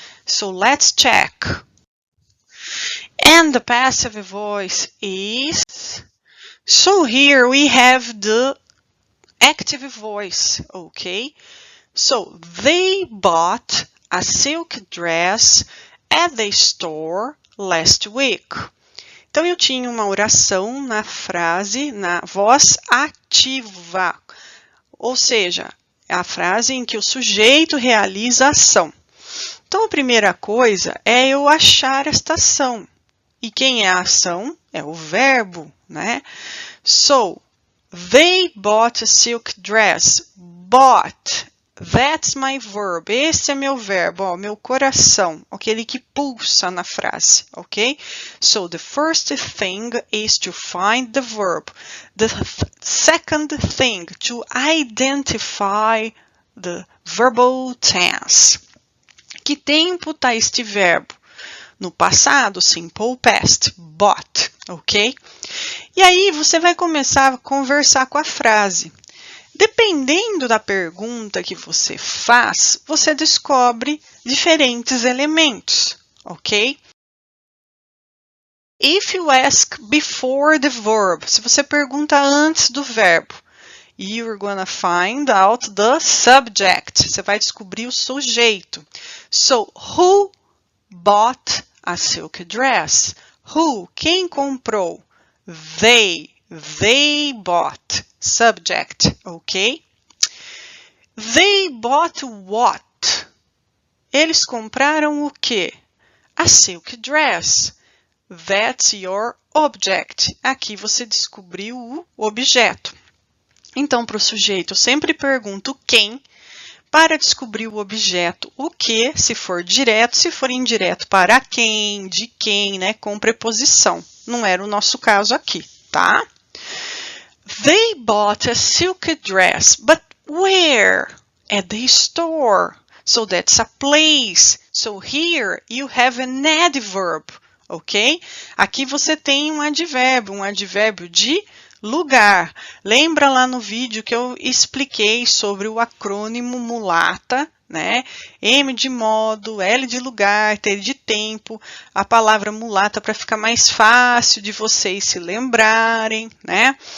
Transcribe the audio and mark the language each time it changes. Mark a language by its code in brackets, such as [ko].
[en] So let's check. And the passive voice is, so here we have the active voice, okay? So they bought a silk dress at the store last week. [pt] Então, eu tinha uma oração na frase, na voz ativa, ou seja, é a frase em que o sujeito realiza a ação. Então, a primeira coisa é eu achar esta ação. E quem é a ação? É o verbo, né? [en] So, they bought a silk dress. Bought. That's my verb. [pt] Esse é meu verbo, ó, meu coração, aquele que pulsa na frase, ok? [en] So, the first thing is to find the verb. The second thing, to identify the verbal tense. [pt] Que tempo está este verbo? No passado, simple past, bought, ok? E aí, você vai começar a conversar com a frase. Dependendo da pergunta que você faz, você descobre diferentes elementos, ok? [en] If you ask before the verb, [pt] se você pergunta antes do verbo, [en] you're gonna find out the subject. [pt] Você vai descobrir o sujeito. [en] So, who bought a silk dress? Who? [pt] Quem comprou? [en] They bought. Subject, ok? They bought what? [pt] Eles compraram o quê? [en] A silk dress. That's your object. [pt] Aqui você descobriu o objeto. Então, para o sujeito, eu sempre pergunto quem para descobrir o objeto. O que, se for direto, se for indireto, para quem, de quem, né? Com preposição. Não era o nosso caso aqui, tá? [en] They bought a silk dress, but where? At the store. So that's a place. So here you have an adverb, ok? [pt] Aqui você tem um advérbio de lugar. Lembra lá no vídeo que eu expliquei sobre o acrônimo mulata, né? M de modo, L de lugar, T de tempo, a palavra mulata para ficar mais fácil de vocês se lembrarem, né?